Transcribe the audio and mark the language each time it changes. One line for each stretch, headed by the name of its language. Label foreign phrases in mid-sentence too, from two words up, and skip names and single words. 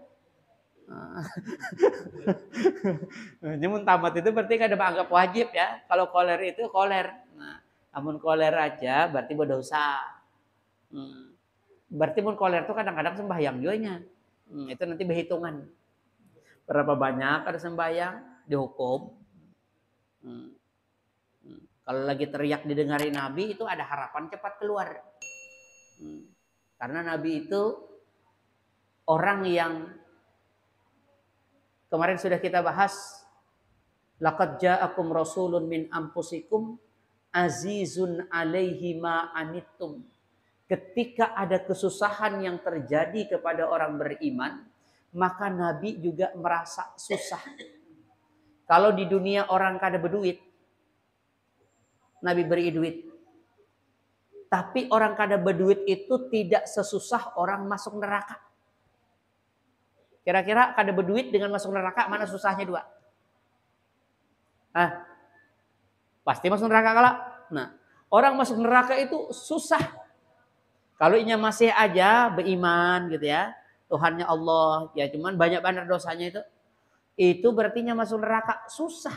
Banjar: Mun tamat itu berarti kada anggap wajib ya. Kalau koler itu koler. Nah, amun koler aja berarti berdosa. Berarti mun koler itu kadang-kadang sembahyang juga.
Indonesian: Itu nanti berhitungan.
Banjar: Berapa banyak kada sembahyang dihukum.
Indonesian: Kalau lagi teriak didengari Nabi itu ada harapan cepat keluar. Karena Nabi itu orang yang kemarin sudah kita bahas.
Arabic: لقد جاءكم رسول من أنفسكم عزيز عليه ما عنتم.
Indonesian: Ketika ada kesusahan yang terjadi kepada orang beriman, maka Nabi juga merasa susah.
Banjar: Kalau di dunia orang kada berduit, Nabi beri duit. Tapi orang kada berduit itu tidak sesusah orang masuk neraka. Kira-kira kada berduit dengan masuk neraka,
Indonesian: mana susahnya dua? Pasti masuk neraka kalah.
Banjar: Nah, orang masuk neraka itu susah. Kalau inya masih aja beriman gitu ya, Tuhannya Allah, ya cuman banyak banget dosanya itu berarti nya masuk neraka susah.